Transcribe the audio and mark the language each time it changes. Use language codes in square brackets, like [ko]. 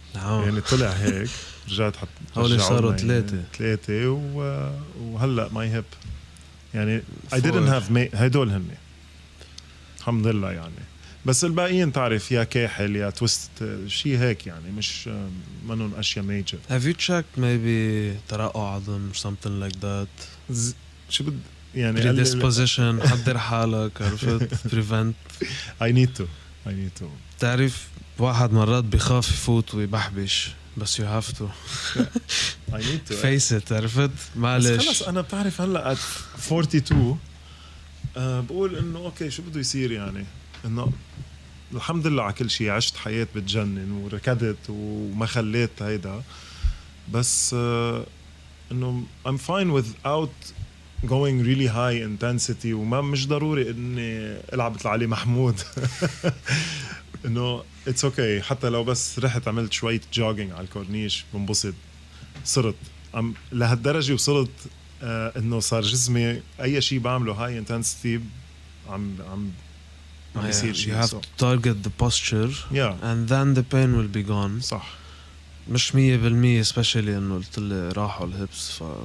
[ar] يعني طلع هيك، رجعت هولي صاروا 3 وهلا ماي هيب يعني [en] I didn't have [ar] هدول هن الحمد لله يعني. بس الباقيين تعرف يا كاحل يا تويست شيء هيك يعني، مش منهم اشياء ميجر. [en] Have you checked maybe [ar] ترقع عظم [en] or something like that؟ [ar] شو بد يعني predisposition حضر حالك، عرفت؟ prevent. [en] I need to. [ar] تعرف واحد مرات بخاف يفوت ويبحبش، بس [en] you have to. I need to face it، [ar] عرفت؟ معلش. خلص أنا بتعرف هلأ at 42 بقول إنه أوكي شو بده يصير يعني، إنه الحمد لله على كل شيء، عشت حياة بتجنن وركضت وما خليت هيدا، بس إنه [en] I'm fine without going really high intensity، [ar] وما مش ضروري إني ألعب مثل علي محمود. إنه [en] it's okay، [ar] حتى لو بس رحت عملت شوية jogging على الكورنيش بنبسط. صرت لهالدرجة وصلت إنه صار جسمي أي شيء بعمله high intensity عم يصير شيء. [en] You have to target the posture and then the pain will be gone. [ar] صح. مش 100% especially إنه قلت لي راحوا الهبس